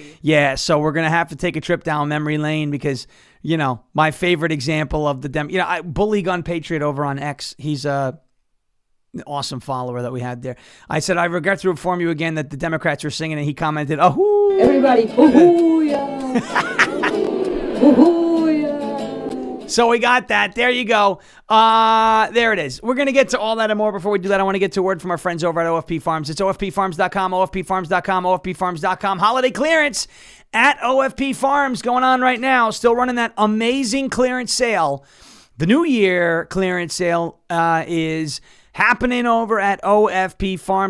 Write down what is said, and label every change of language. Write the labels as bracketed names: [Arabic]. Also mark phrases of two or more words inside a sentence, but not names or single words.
[English] Yeah. So we're gonna have to take a trip down memory lane because my favorite example of the Bully Gun Patriot over on X. He's an awesome follower that we had there. I said I regret to inform you again that the Democrats were singing, and he commented, "Oh, everybody, hoo-hoo, yeah. Hoo-hoo, yeah." So we got that. There you go. There it is. We're going to get to all that and more. Before we do that, I want to get to a word from our friends over at OFP Farms. It's OFPFarms.com, OFPFarms.com, OFPFarms.com. Holiday clearance at OFP Farms going on right now. Still running that amazing clearance sale. The New Year clearance sale is happening over at OFP Farms.